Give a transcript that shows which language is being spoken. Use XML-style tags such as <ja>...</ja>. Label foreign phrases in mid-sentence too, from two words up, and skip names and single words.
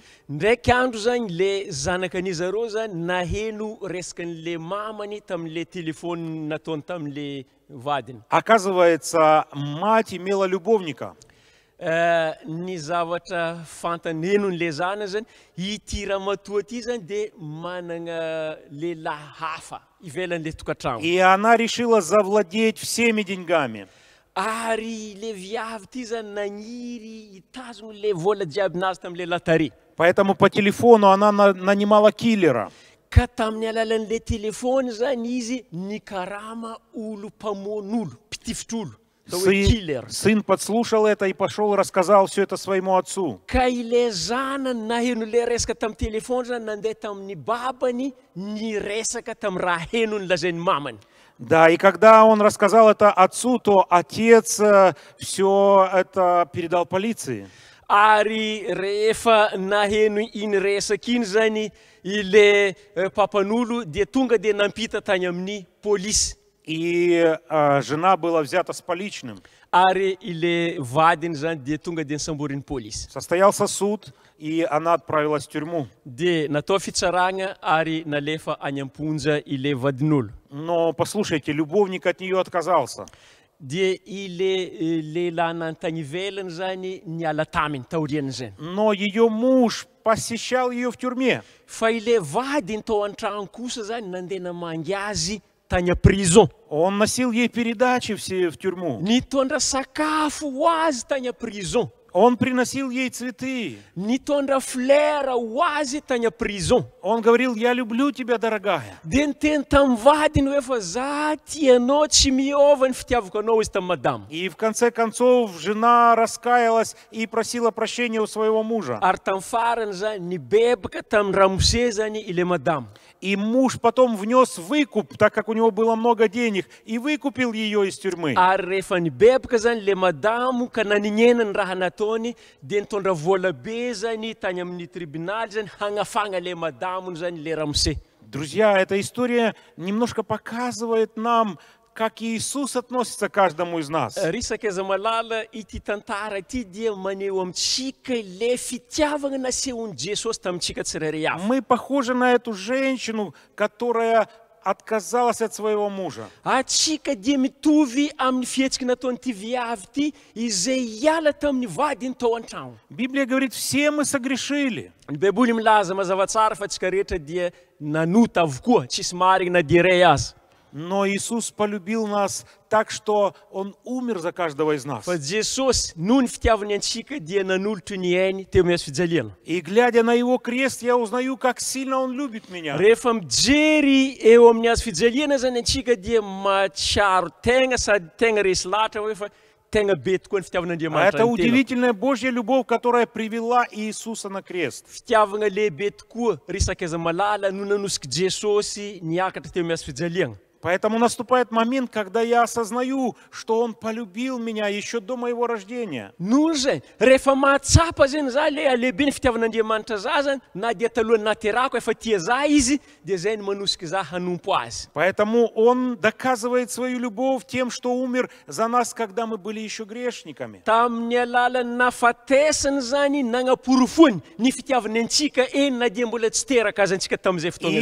<mg>Ndraiky andro zany le zanakany zareo zany naheno resakan'le mamany tam'le telefôny nataony tam'le vadiny.</mg> <ru>Оказывается, мать имела любовника.</ru> <mg>Ny zavatra fantany henon'le zana zany ity ramatoa ty zany de manana lehilahy hafa ivelan'le tokantrano.</mg> <ru>И она решила завладеть всеми деньгами.</ru> <mg>Ary le viavy ty zany nagniry hitazony le vola jiaby nazy tam'le latare.</mg> <ru>Поэтому по телефону она нанимала киллера.</ru> <mg>Ka tamin'ny alalan'le telefôny zany izy nikarama olo mpamoan'olo, mpitifitr'olo.</mg> <ru>Сын подслушал это и пошел и рассказал все это своему отцу.</ru> <mg>Ka ile zanany naheno le resaka tamin'ny telefôny zany nandeha tamin'ny babany niresaka tamin'ny raha henony lazainy mamany.</mg> <ru>Да, и когда он рассказал это отцу, то отец все это передал полиции.</ru> <mg>Ary rehefa naheno iny resaka iny zany ile papan'olo dia tonga dia nampita tany amin'ny polisy.</mg> <ru>И жена была взята с поличным.</ru> <mg>Ary ile vadiny zany dia tonga dia nisamborin'ny polisy.</mg> <ru>Состоялся суд, и она отправилась в тюрьму.</ru> <mg>Dia natao fitsaragna ary nalefa any am-ponja ile vadin'olo.</mg> <ru>Но послушайте, любовник от нее отказался.</ru> <mg>Dia ile lehilahy nantany ivelany zany niala taminy taoriany zany.</mg> <ru>Но ее муж посещал ее в тюрьме.</ru> <mg>Fa ile vadiny tao an-trano kosa zany nandeha namangy azy tany prison.</mg> <ru>Он носил ей передачи все в тюрьму.</ru> <mg>Nitondra sakafo ho azy tany prison.</mg> <ru>Он приносил ей цветы.</ru> <mg>Nitondra flera ho azy tany prison.</mg> <ru>Он говорил: я люблю тебя, дорогая.</ru> <mg>Dia niteny tamin'ny vadiny hoe fa za tianao tsy miova ny fitiavako anao izy tamin'ny madamo.</mg> <ru>И в конце концов жена раскаялась и просила прощения у своего мужа.</ru> <mg>Ary tamin'ny farany zany nibebaka tamin'ny ramose zany ile madamo.</mg> <ru>И муж потом внес выкуп, так как у него было много денег, и выкупил ее из тюрьмы.</ru> <mg>Ary rehefa nibebaka zany le madamo ka nanignena ny raha nataony dia nitondra vola be zany tany amin'ny tribunaly zany hagnafagna le madamony zany le ramose.</mg> <ru>Друзья, эта история немножко показывает нам, как Иисус относится к каждому из нас.</ru> <mg>Risaka aiza malala ity tantara ity dia maneho amintsika le fitiavana nasehon'i Jesosy tamintsika tsirairay avy.</mg> <ru>Мы похожи на эту женщину, которая отказалась от своего мужа.</ru> <mg>Atsika dia mitovy amin'ny fihetsiky nataon'ity viavy ity izay hiala tamin'ny vadiny tao an-trano.</mg> <ru>Библия говорит, все мы согрешили.</ru> <mg>Ny Baiboly milaza mazava tsara fa tsika rehetra dia nanota avokoa, tsisy marigny na dia iray azy.</mg> <ru>Но Иисус полюбил нас так, что Он умер за каждого из нас.</ru> <mg>Fa Jesosy noho ny fitiavany antsika dia nanolotra ny ainy teo amin'ny fijaliana.</mg> <ru>И глядя на Его крест, я узнаю, как сильно Он любит меня.</ru> <mg>Rehefa mijery eo amin'ny azy fijaliana zany antsika dia matsiaro tegna sady tegna resy lahatra hoe fa tegna be tokoa ny fitiavan'Andriamanitra.</mg> <ru>Это удивительная Божья любовь, которая привела Иисуса на крест.</ru> <mg>Fitiavana lehibe tokoa risaka aiza malala no nanosika Jesosy niakatra teo amin'ny azy fijaliana.</mg> <ru>Поэтому наступает момент, когда я осознаю, что Он полюбил меня еще до моего рождения.</ru> <mg>Noho zay, rehefa mahatsapa zany za le alehibe ny fitiavan'Andriamanitra za zany, na dia talohan'ny naterako efa tia za izy, dia zay no manosika za hanompo azy.</mg> <ru>Поэтому Он доказывает свою любовь тем, что умер за нас, когда мы были еще грешниками.</ru> <mg>Tamin'ny alalan'ny nafatesany zany nagnaporofony ny fitiavany antsika eny na dia mbola tsy teraka azy antsika tamin'izay fotoana</mg>